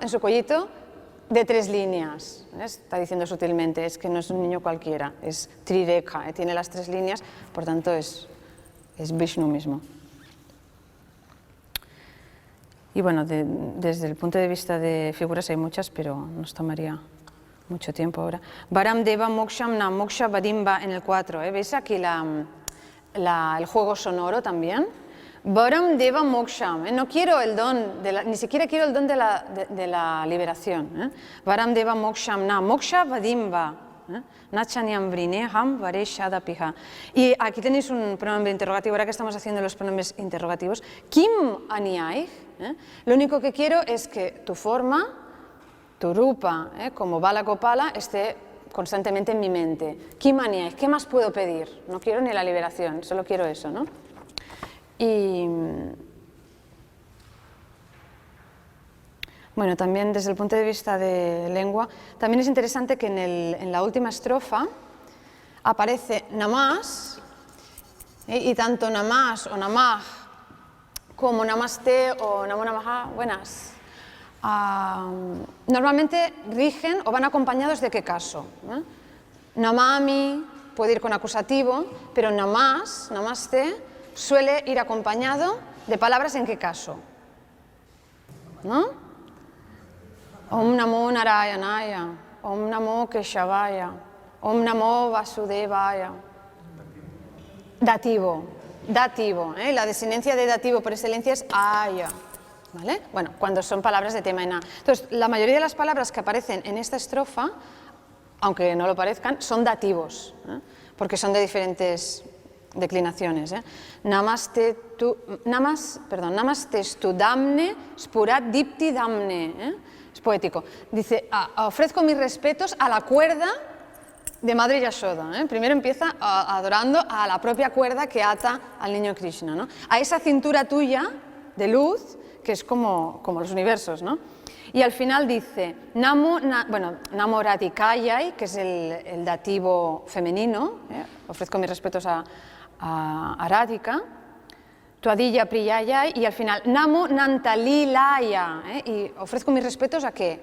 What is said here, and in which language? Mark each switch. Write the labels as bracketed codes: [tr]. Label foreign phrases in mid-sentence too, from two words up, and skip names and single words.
[es] En su cuellito de tres líneas. Está diciendo sutilmente, es que no es un niño cualquiera, es trireka, tiene las tres líneas, por tanto es Vishnu mismo. Y bueno, desde el punto de vista de figuras hay muchas, pero nos tomaría mucho tiempo ahora. [sa] Varam deva moksham na moksha vadimba [es] en el 4. ¿Veis aquí el juego sonoro también? [sa] Varam deva moksham. [es] No quiero el don, ni siquiera quiero el don de la liberación. [sa] Varam deva moksham na moksha vadimba. Nachanyam vrineham vareshadapiha. [es] Y aquí tenéis un pronombre interrogativo, ahora que estamos haciendo los pronombres interrogativos. [sa] Kim aniaich. [es] Lo único que quiero es que tu forma, tu rupa, como Bala Gopala, esté constantemente en mi mente. [sa] Kim aniaich, [es] ¿qué más puedo pedir? No quiero ni la liberación, solo quiero eso, ¿no? Y bueno, también desde el punto de vista de lengua, también es interesante que en la última estrofa aparece namas, y tanto namas o namaj como namaste o [sa] namo namaha, [es] buenas, normalmente rigen o van acompañados de qué caso. Namami puede ir con acusativo, pero namas, namaste, suele ir acompañado de palabras en qué caso, ¿no? [sa] Om Namo Narayanaya, Om Namo Keshavaya, Om Namo Vasudevaya. [es] Dativo, la desinencia de dativo por excelencia es aya, ¿vale? Bueno, cuando son palabras de tema en a. Entonces, la mayoría de las palabras que aparecen en esta estrofa, aunque no lo parezcan, son dativos, porque son de diferentes declinaciones. [sa] Namaste stu damne spurat dipti damne. [es] Es poético. Dice, ofrezco mis respetos a la cuerda de Madre Yashoda. Primero empieza adorando a la propia cuerda que ata al niño Krishna, ¿no? A esa cintura tuya de luz, que es como los universos, ¿no? Y al final dice, [sa] Namo Radhikayai, [es] que es el dativo femenino, ofrezco mis respetos a Radhika, [sa] Tuadilla Priyayai, [es] y al final, [sa] Namo Nantalilaya, [es] y ofrezco mis respetos a qué?